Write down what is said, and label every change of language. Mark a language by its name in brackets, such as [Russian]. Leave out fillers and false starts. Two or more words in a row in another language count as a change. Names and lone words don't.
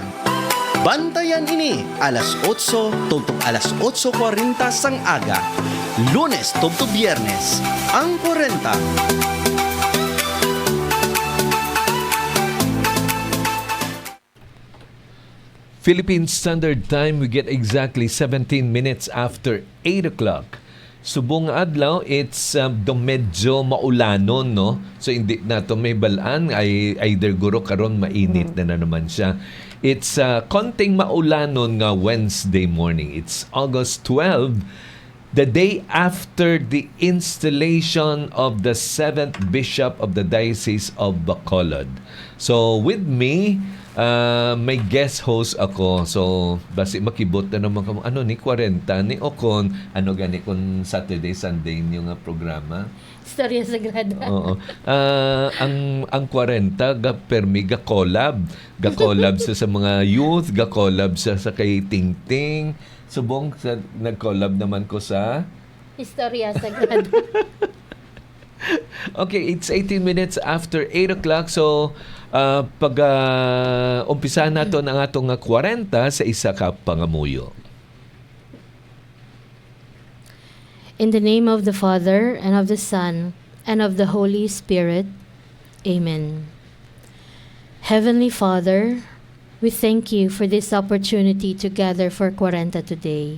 [Hiligaynon] Bantayan ini alas 8, tubtob alas 8:40 sang aga. Lunes, tubtob Biyernes. Ang 40. [English] Philippine Standard Time, we get exactly 17 minutes after 8 o'clock. [Hiligaynon] Subong adlaw, it's medyo maulanon, no? So, hindi na ito may balaan, ay either guro karon mainit na naman siya. It's konting maulanon nga [English] Wednesday morning. It's August 12, the day after the installation of the 7th Bishop of the Diocese of Bacolod. So, with me, [Hiligaynon] may guest host ako. So, basi makibot na naman kamo. Ano ni 40 ni Okon, ano gani kung Saturday, Sunday yung programa? Storya Sagrada. Oo. Ang 40 ga permi ga collab sa mga youth, ga collab sa kay Tingting. Subong sa nag-collab naman ko sa Storya Sagrada. [English] Okay, it's 18 minutes after 8 o'clock. [Hiligaynon] So, pag umpisa nato ang atong 40 sa isa ka pangamuyo. [English] In the name of the Father, and of the Son, and of the Holy Spirit. Amen. Heavenly Father, we thank you for this opportunity to gather for 40 today.